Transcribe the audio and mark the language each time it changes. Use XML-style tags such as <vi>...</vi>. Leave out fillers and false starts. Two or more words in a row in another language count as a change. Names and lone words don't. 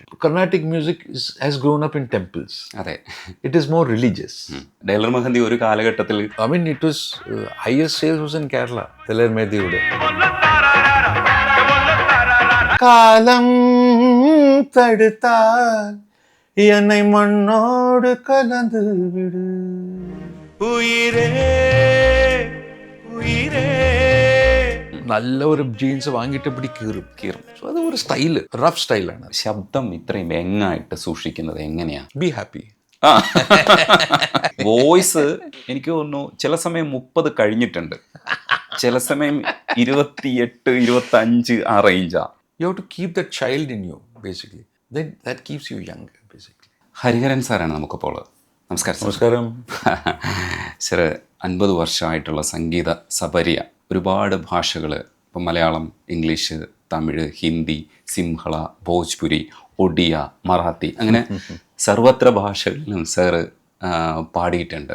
<en>Carnatic music has grown up in temples.</en> <ml>അതെ,</ml> <en>It is more religious.</en> <ml>ഡെയ്ലർ മെഹന്തി ഒരു കാലഘട്ടത്തിൽ</ml> <en>I mean it was highest sales was in Kerala.</en> <ml>തെലർ മെഹന്തിയുടെ കാലം തടുത്താൽ</ml> <ta>என்னை மண்ணோடு கலந்து விடு உயிரே உயிரே.</ta> <ml>നല്ല ഒരു ജീൻസ് വാങ്ങിയിട്ട് പിടി കീറും. സോ അത് ഒരു സ്റ്റൈല്, റഫ് സ്റ്റൈലാണ്. ശബ്ദം ഇത്രയും യങ്ങായിട്ട് സൂക്ഷിക്കുന്നത് എങ്ങനെയാ?</ml> <en>Be happy.</en> <ml>വോയിസ് എനിക്ക് തോന്നുന്നു ചില സമയം 30 കഴിഞ്ഞിട്ടുണ്ട്, ചില സമയം 28, 25 ആ റേഞ്ചാ.</ml> <en>You have to keep the child in you basically. Then that keeps you young basically.</en> <ml>ഹരിഹരൻ സാറാണ് നമുക്കിപ്പോൾ. നമസ്കാരം. നമസ്കാരം സർ. 50 വർഷമായിട്ടുള്ള സംഗീത സപര്യ, ഒരുപാട് ഭാഷകൾ, ഇപ്പം മലയാളം, ഇംഗ്ലീഷ്, തമിഴ്, ഹിന്ദി, സിംഹള, ഭോജ്പുരി, ഒഡിയ, മറാത്തി, അങ്ങനെ സർവത്ര ഭാഷകളിലും സാറ് പാടിയിട്ടുണ്ട്.</ml>